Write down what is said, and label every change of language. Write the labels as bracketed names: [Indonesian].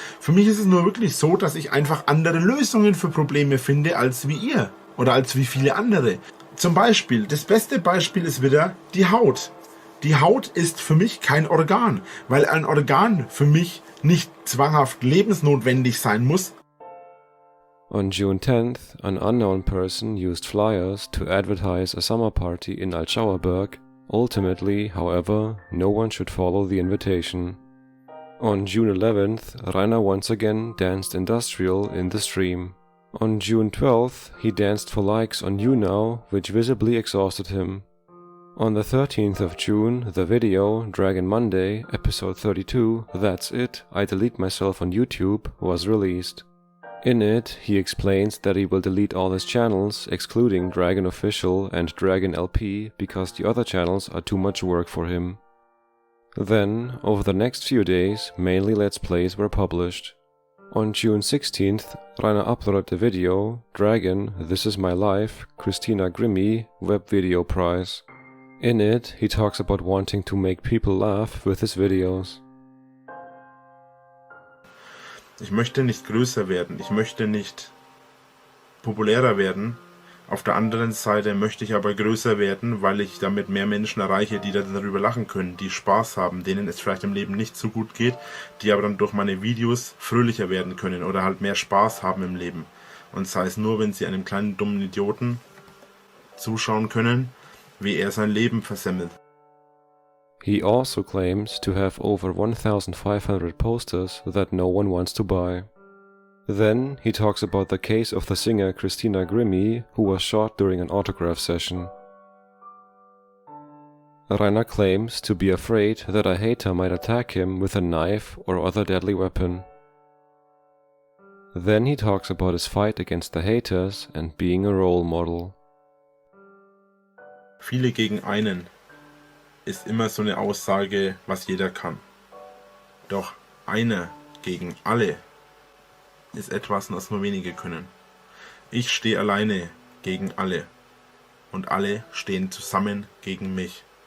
[German] Für mich ist es nur wirklich so, dass ich einfach andere Lösungen für Probleme finde als wie ihr oder als wie viele andere. Zum Beispiel, das beste Beispiel ist wieder die Haut. Die Haut ist für mich kein Organ, weil ein Organ für mich nicht zwanghaft lebensnotwendig sein muss. [English] On June 10th, an unknown person used flyers to advertise a summer party in Altschauerberg. Ultimately, however, no one should follow the invitation. On June 11th, Rainer once again danced industrial in the stream. On June 12th, he danced for likes on YouNow, which visibly exhausted him. On the 13th of June, the video Dragon Monday, episode 32, That's It, I Delete Myself on YouTube, was released. In it, he explains that he will delete all his channels, excluding Dragon Official and Dragon LP, because the other channels are too much work for him. Then, over the next few days, mainly Let's Plays were published. On June 16th, Rainer uploaded the video Dragon, This Is My Life, Christina Grimmie, Web Video Prize. In it, he talks about wanting to make people laugh with his videos. [German] Ich möchte nicht größer werden, ich möchte nicht populärer werden. Auf der anderen Seite möchte ich aber größer werden, weil ich damit mehr Menschen erreiche, die darüber lachen können, die Spaß haben, denen es vielleicht im Leben nicht so gut geht, die aber dann durch meine Videos fröhlicher werden können oder halt mehr Spaß haben im Leben. Und sei es nur, wenn sie einem kleinen dummen Idioten zuschauen können, wie er sein Leben versemmelt. [English] He also claims to have over 1,500 posters that no one wants to buy. Then he talks about the case of the singer Christina Grimmie, who was shot during an autograph session. Rainer claims to be afraid that a hater might attack him with a knife or other deadly weapon. Then he talks about his fight against the haters and being a role model. [German] Viele gegen einen ist immer so eine Aussage, was jeder kann. Doch einer gegen alle ist etwas, was nur wenige können. Ich stehe alleine gegen alle und alle stehen zusammen gegen mich.